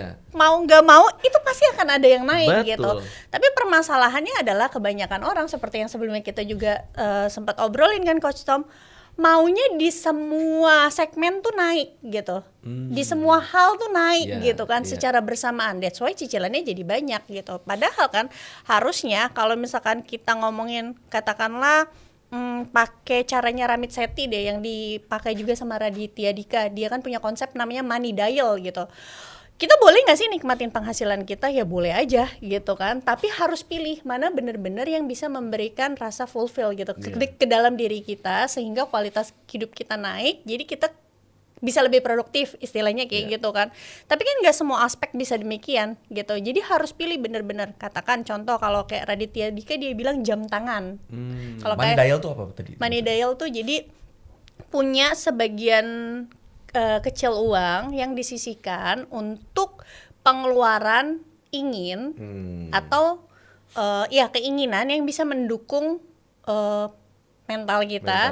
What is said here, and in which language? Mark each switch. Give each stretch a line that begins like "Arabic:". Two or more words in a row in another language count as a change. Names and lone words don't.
Indonesian: Mau nggak mau itu pasti akan ada yang naik. Betul. Gitu. Tapi permasalahannya adalah kebanyakan orang seperti yang sebelumnya kita juga sempat obrolin kan Coach Tom, maunya di semua segmen tuh naik gitu, di semua hal tuh naik gitu kan secara bersamaan.
English: That's why
Indonesian: cicilannya jadi banyak gitu. Padahal kan harusnya kalau misalkan kita ngomongin katakanlah pakai caranya Ramit Sethi deh yang dipakai juga sama Raditya Dika. Dia kan punya konsep namanya
English: money dial
Indonesian: gitu. Kita boleh nggak sih nikmatin penghasilan kita? Ya boleh aja gitu kan. Tapi harus pilih mana benar-benar yang bisa memberikan rasa fulfill gitu ke dalam diri kita sehingga kualitas hidup kita naik. Jadi kita bisa lebih produktif istilahnya kayak gitu kan. Tapi kan nggak semua aspek bisa demikian gitu. Jadi harus pilih benar-benar. Katakan contoh kalau kayak Raditya Dika dia bilang jam tangan. Kalau
English: Money dial
Indonesian: tuh apa tadi?
English: Money dial
Indonesian: tuh jadi punya sebagian kecil uang yang disisihkan untuk pengeluaran ingin atau ya keinginan yang bisa mendukung mental kita